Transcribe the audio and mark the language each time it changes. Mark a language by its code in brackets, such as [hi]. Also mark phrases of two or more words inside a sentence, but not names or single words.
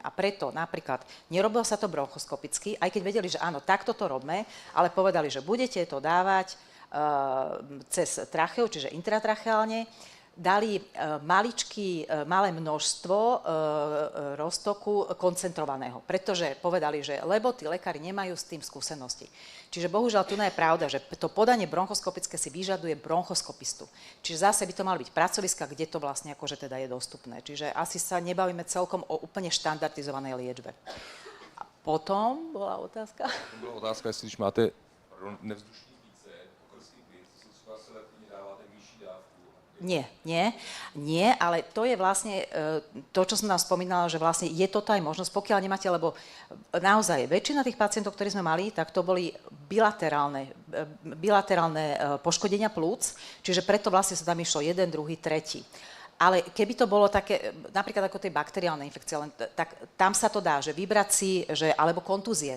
[sk] A preto napríklad nerobilo sa to bronchoskopicky, aj keď vedeli, že áno, takto to robme, ale povedali, že budete to dávať cez tracheu, čiže intratracheálne, dali malé množstvo roztoku koncentrovaného, pretože povedali, že lebo tí lekári nemajú s tým skúsenosti. Čiže bohužiaľ tu je pravda, že to podanie bronchoskopické si vyžaduje bronchoskopistu. Čiže zase by to mali byť pracoviska, kde to vlastne akože teda je dostupné. Čiže asi sa nebavíme celkom o úplne štandardizovanej liečbe. A Potom bola otázka. [cs] Byla otázka, jestli když máte nevzdušný více, okrský plyn, to třeba selektivně dáváte vyšší dávku. [sk] Nie, ale to je vlastne to, čo som nám spomínala, že vlastne je toto aj možnosť, pokiaľ nemáte, lebo naozaj väčšina tých pacientov, ktorí sme mali, tak to boli bilaterálne poškodenia plúc, čiže preto vlastne sa tam išlo jeden, druhý, tretí. Ale keby to bolo také, napríklad ako tej bakteriálnej infekcie, tak tam sa to dá, že vybrať si, alebo kontúzie.